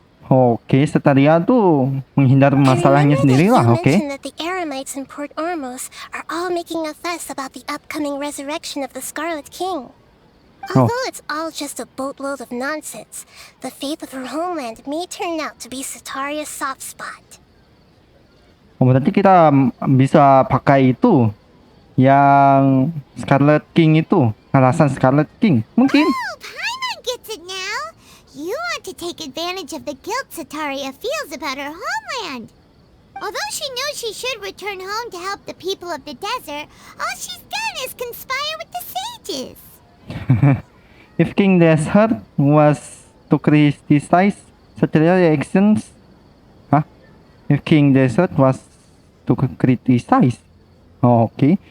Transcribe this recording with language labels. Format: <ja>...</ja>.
<id>Oke, Sataria tuh menghindar masalahnya sendiri lah,</id> <en>You</en> <id>oke.</id> <en>mentioned that the Eremites in Port Ormos are all making a fuss about the upcoming resurrection of the Scarlet King. Although it's all just a boatload of nonsense, the fate of her homeland may turn out to be Sataria's soft spot.</en> <id>Oh, berarti kita bisa pakai itu yang Scarlet King itu, alasan Scarlet King. Mungkin.</id> <en>Oh, Paimon gets it now. You want to take advantage of the guilt Sataria feels about her homeland. Although she knows she should return home to help the people of the desert, all she's done is conspire with the sages. If King Desert was to criticize Sataria's actions, If King Desert was to criticize, okay.</en>